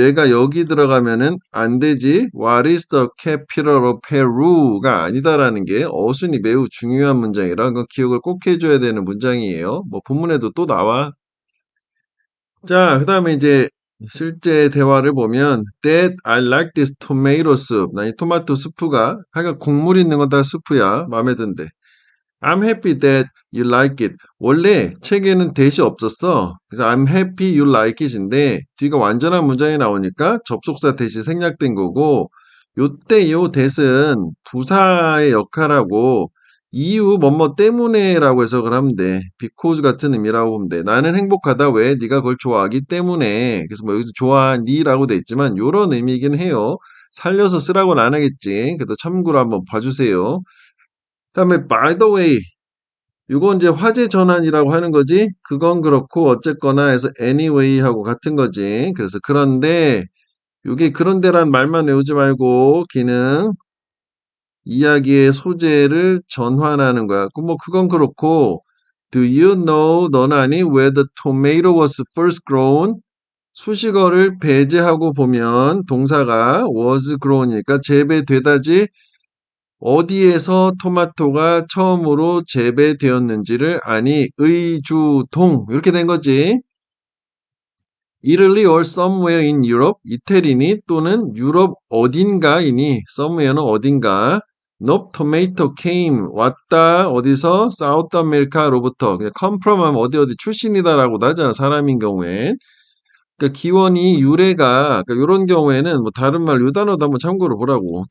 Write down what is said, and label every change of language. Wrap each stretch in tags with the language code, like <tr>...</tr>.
<ko>얘가 여기 들어가면은 안 되지.</ko> <en>What is the capital of Peru</en> <ko>가 아니다라는 게 어순이 매우 중요한 문장이라 그건 기억을 꼭 해줘야 되는 문장이에요. 뭐 본문에도 또 나와. 자, 그 다음에 이제 실제 대화를 보면</ko> <en>Dad, I like this tomato soup.</en> <ko>나 이 토마토 스프가 하여간 국물 있는 건 다 스프야. 마음에 든대.</ko> <en>I'm happy that you like it.</en> <ko>원래 책에는 that이 없었어. 그래서</ko> <en>I'm happy you like it</en> <ko>인데 뒤가 완전한 문장이 나오니까 접속사 that이 생략된 거고 요때 요 that은 부사의 역할하고 이유 뭐뭐 때문에라고 해석을 하면 돼. because 같은 의미라고 보면 돼. 나는 행복하다. 왜? 네가 그걸 좋아하기 때문에. 그래서 뭐 여기서 좋아하니라고 돼 있지만 요런 의미이긴 해요. 살려서 쓰라고는 안 하겠지. 그래도 참고로 한번 봐주세요. 그다음에 by the way 이건 이제 화제 전환이라고 하는 거지. 그건 그렇고 어쨌거나 해서 anyway 하고 같은 거지. 그래서 그런데 이게 그런데란 말만 외우지 말고 기능 이야기의 소재를 전환하는 거야. 뭐 그건 그렇고</ko> <en>do you know</en> <ko>너는 아니</ko> <en>where the tomato was first grown?</en> <ko>수식어를 배제하고 보면 동사가 was grown이니까 재배되다지 어디에서 토마토가 처음으로 재배되었는지를 아니 의주동 이렇게 된 거지.</ko> <en>Italy or somewhere in Europe</en> <ko>이태리니 또는 유럽 어딘가이니 somewhere는 어딘가</ko> <en>Nope, tomato came</en> <ko>왔다 어디서 South America로부터 그냥 come from 하면 어디 출신이다라고도 하잖아 사람인 경우에 그러니까 기원이 유래가 그러니까 이런 경우에는 뭐 다른 말 요 단어도 한번 참고로 보라고.</ko>